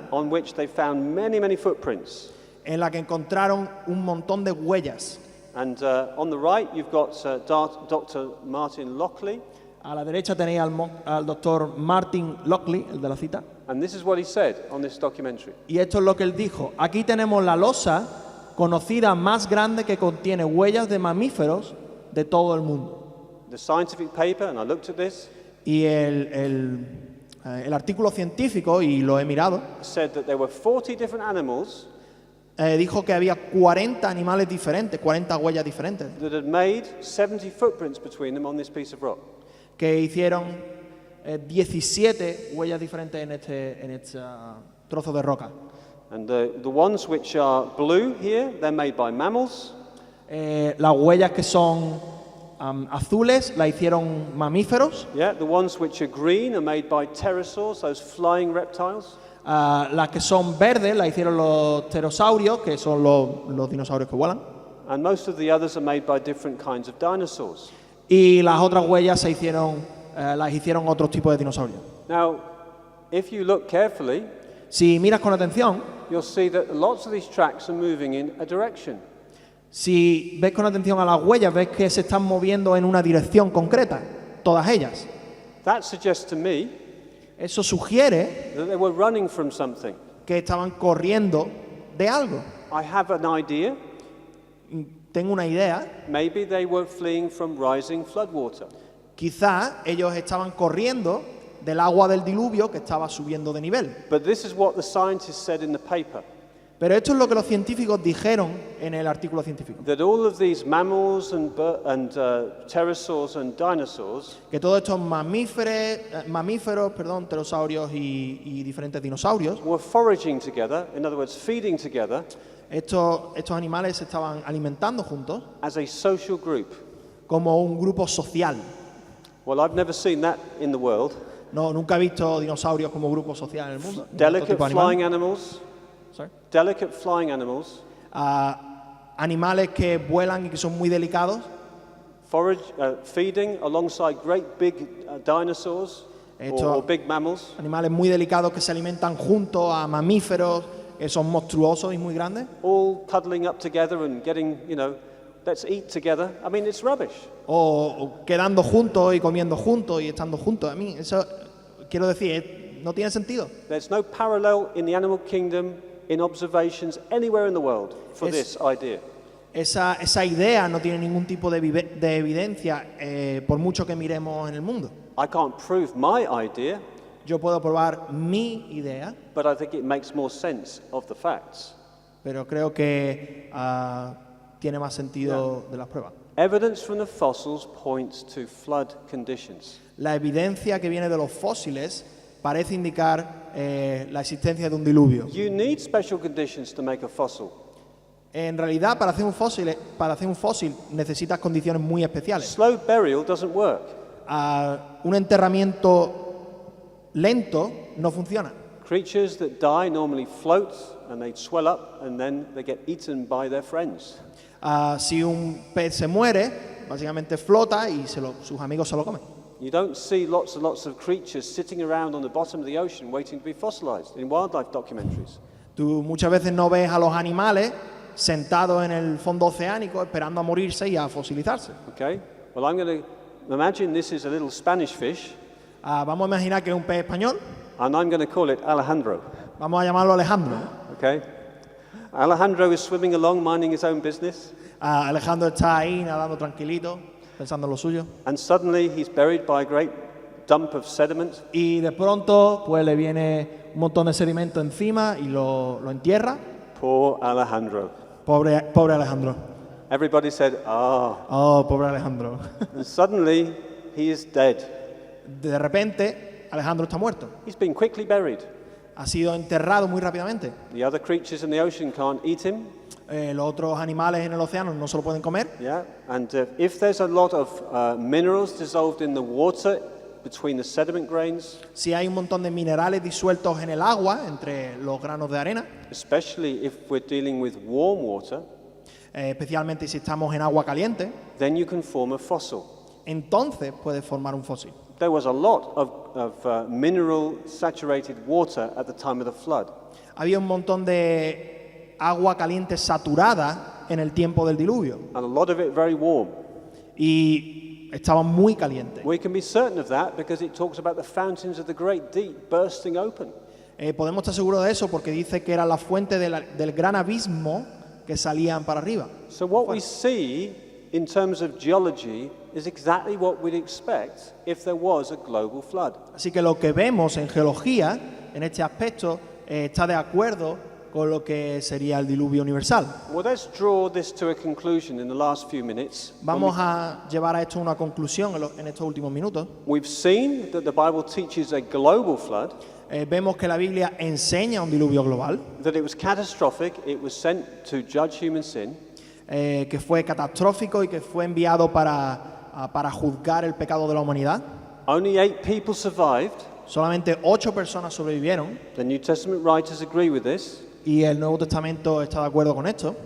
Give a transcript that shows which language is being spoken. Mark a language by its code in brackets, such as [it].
[en] on which they found many, many footprints. [es] en la que encontraron un montón de huellas. [en] And on the right, you've got Dr. Martin Lockley. [es] A la derecha tenéis al doctor Martin Lockley, el de la cita. [en] And this is what he said on this documentary. [es] Y esto es lo que él dijo. Aquí tenemos la losa conocida más grande que contiene huellas de mamíferos de todo el mundo. [en] The scientific paper, and I looked at this, [es] Y el artículo científico, y lo he mirado, [en] said that there were 40 different animals [es] dijo que había 40 animales diferentes, 40 huellas diferentes, [en] that had made 70 footprints between them on this piece of rock. [es] que hicieron 17 huellas diferentes en este trozo de roca. [en] And the ones which are blue here, they're made by mammals. [es] Las huellas que son azules las hicieron mamíferos. [en] Yeah, the ones which are green are made by pterosaurs, those flying reptiles. [es] Las que son verdes las hicieron los pterosaurios, que son los dinosaurios que vuelan. [en] And most of the others are made by different kinds of dinosaurs. [es] Y las otras huellas las hicieron otros tipos de dinosaurios. [en] Now, if you look carefully, [es] Si miras con atención, [en] you'll see that lots of these tracks are moving in a direction. [es] si ves con atención a las huellas, ves que se están moviendo en una dirección concreta, todas ellas. [en] That suggests to me [es] Eso sugiere [en] that they were running from something. [es] que estaban corriendo de algo. [en] I have an idea. [es] Tengo una idea. [en] Maybe they were fleeing from rising floodwater. [es] Quizá ellos estaban corriendo del agua del diluvio que estaba subiendo de nivel. [en] But this is what the scientists said in the paper. [es] Pero esto es lo que los científicos dijeron en el artículo científico. [en] That all of these mammals and pterosaurs and dinosaurs [es] Que todos estos mamíferos, pterosaurios y diferentes dinosaurios, [en] were foraging together, in other words, feeding together [es] estos animales se estaban alimentando juntos [en] as a social group. [es] como un grupo social. [en] Well, I've never seen that in the world. [es] No, nunca he visto dinosaurios como grupo social en el mundo. [en] Delicate [es] Otro tipo de animal. [en] flying animals, sorry, delicate flying animals, [es] animales que vuelan y que son muy delicados, [en] feeding alongside great big dinosaurs or big mammals, animales muy delicados que se alimentan junto a mamíferos que son monstruosos y muy grandes, all cuddling up together and getting, let's eat together. I mean, it's rubbish. [es] o quedando juntos y comiendo juntos y estando juntos. A mí eso, quiero decir, no tiene sentido. [en] There's no parallel in the animal kingdom, in observations, anywhere in the world for this idea. [es] Esa idea no tiene ningún tipo de evidencia por mucho que miremos en el mundo. [en] I can't prove my idea, [es] Yo puedo probar mi idea, [en] but I think it makes more sense of the facts. [es] pero creo que tiene más sentido de las pruebas. [en] Evidence from the fossils points to flood conditions. [es] La evidencia que viene de los fósiles parece indicar la existencia de un diluvio. [en] You need special conditions to make a fossil. [es] En realidad, para hacer un fósil necesitas condiciones muy especiales. [en] Slow burial doesn't work. [es] Un enterramiento lento no funciona. [en] Creatures that die normally float and they swell up and then they get eaten by their friends. [es] Si un pez se muere, básicamente flota y sus amigos se lo comen. [en] You don't see lots and lots of creatures sitting around on the bottom of the ocean waiting to be fossilized in wildlife documentaries. [es] Tú muchas veces no ves a los animales sentados en el fondo oceánico esperando a morirse y a fosilizarse. [en] Okay? Well, I'm going to imagine this is a little Spanish fish, [es] Vamos a imaginar que es un pez español. [en] and I'm going to call it Alejandro. [es] Vamos a llamarlo Alejandro. [en] Okay? Alejandro is swimming along, minding his own business, [es] Alejandro está ahí nadando tranquilito, pensando en lo suyo. [en] and suddenly he's buried by a great dump of sediment. [es] Y de pronto, pues le viene un montón de sedimento encima y lo entierra. [en] Poor Alejandro. [es] Pobre Alejandro. [en] Everybody said, [es] Oh, pobre Alejandro. [en] And suddenly he is dead. [es] De repente, Alejandro está muerto. [en] He's been quickly buried. [es] Ha sido enterrado muy rápidamente. [en] The other creatures in the ocean can't eat him. [es] Los otros animales en el océano no se lo pueden comer. [en] Yeah, and if there's a lot of minerals dissolved in the water between the sediment grains, [es] Si hay un montón de minerales disueltos en el agua, entre los granos de arena, [en] especially if we're dealing with warm water, [es] especialmente si estamos en agua caliente, [en] then you can form a fossil. [es] entonces puedes formar un fósil. [en] There was a lot of mineral saturated water at the time of the flood. [es] Había un montón de agua caliente saturada en el tiempo del diluvio [en] And a lot of it very warm. [es] y estaba muy caliente. [en] We can be certain of that because it talks about the fountains of the great deep bursting open. [es] Podemos estar seguros de eso porque dice que era la fuente del gran abismo que salían para arriba. [en] So what we see in terms of geology is exactly what we'd expect if there was a global flood. [es] Así que lo que vemos en geología, en este aspecto, está de acuerdo con lo que sería el diluvio universal. [en] Well, let's draw this to a conclusion in the last few minutes. [es] Vamos a llevar a esto a una conclusión en estos últimos minutos. [en] We've seen that the Bible teaches a global flood, [es] Vemos que la Biblia enseña un diluvio global, [en] that it was catastrophic, it was sent to judge human sin, [es] que fue catastrófico y que fue enviado para juzgar el pecado de la humanidad. [en] only 8 people survived. [es] Solamente 8 personas sobrevivieron [en] The New Testament writers agree with this. [es] y el Nuevo Testamento está de acuerdo con esto.